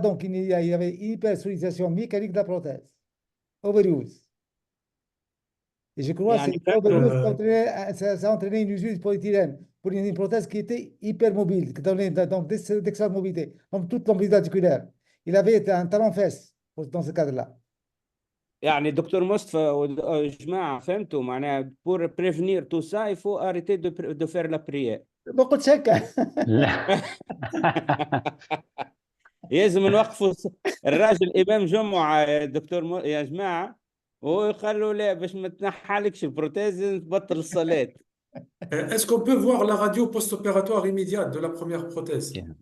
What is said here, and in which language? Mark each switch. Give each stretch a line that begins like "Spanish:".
French: Donc, il y avait hypersollicitation mécanique de la prothèse. Overuse. Et je crois que
Arabic: يعني
French: c'est overuse
Arabic: كان
French: ça a entraîné une usure de polyéthylène pour une prothèse qui était hypermobile, qui donnait donc d'excellente mobilité, donc toute l'amplitude articulaire. Il avait un talon-fesse dans ce cadre-là.
Arabic: يعني دكتور مصطفى وجماعة فهمتوا معناها
French: pour prévenir tout ça il faut arrêter de faire la prière.
Arabic: ما قلت هكا. لازم نوقفوا الراجل إمام جمعة يا دكتور يا جماعة ويخلوا لا باش ما تنحالكش البروتيز تبطل الصلاة.
French: Est-ce qu'on peut voir la radio post-opératoire immédiate de la première prothèse?